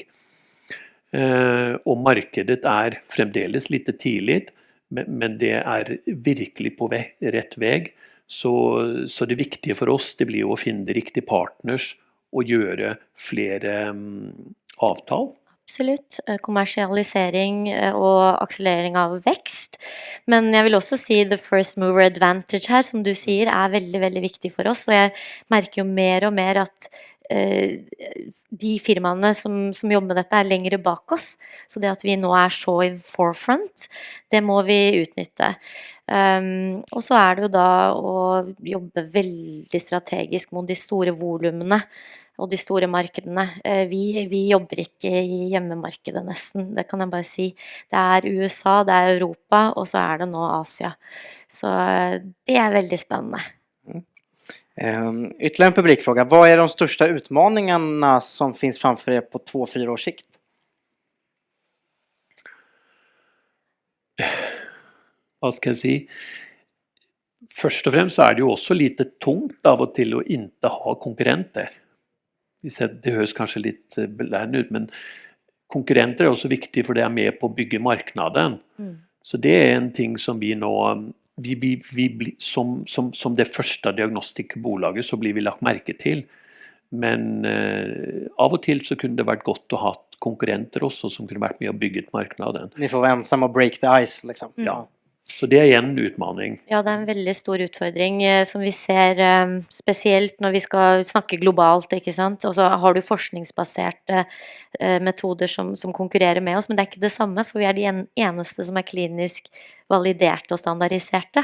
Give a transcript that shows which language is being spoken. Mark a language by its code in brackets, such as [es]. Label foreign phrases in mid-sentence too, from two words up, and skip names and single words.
[no] Og markedet er fremdeles litt tidlig, men det er virkelig på rett vei. Så det viktige for oss, det blir jo å finne de riktige partners og gjøre flere avtal. Absolutt. Kommersialisering og akselerering av vekst. Men jeg vil også si [en] the first mover advantage [no] her, som du sier, er veldig, veldig viktig for oss. Og jeg merker jo mer og mer at de firmaene som jobber med dette er lengre bak oss. Så det at vi nå er så i forefront, det må vi utnytte. Og så er det jo da å jobbe veldig strategisk mot de store volumene og de store markedene. Vi jobber ikke i hjemmemarkedet nesten, det kan jeg bare si. Det er USA, det er Europa, og så er det nå Asia. Så det er veldig spennende. [sv] Ytterligare en publikfråga. Vad är de största utmaningarna som finns framför er på 2-4 års sikt? [no] Hva skal jeg si? Først og fremst er det jo også lite tungt av og til å ikke ha konkurrenter. Det høres kanskje litt belærende ut, men konkurrenter er også viktig, for det er med på å bygge marknaden. Så det er en ting som vi nå, som det første diagnostikkbolaget, så blir vi lagt merke til. Men av og til så kunne det vært godt å ha konkurrenter også, som kunne vært med å bygge marknaden. [sv] Ni får vara ensamma och [en] break the ice [sv] liksom. [no] Ja. Så det er en utmaning. Ja, det er en veldig stor utfordring som vi ser spesielt når vi skal snakke globalt, ikke sant? Og så har du forskningsbaserte metoder som konkurrerer med oss, men det er ikke det samme, for vi er de eneste som er klinisk validerte og standardiserte.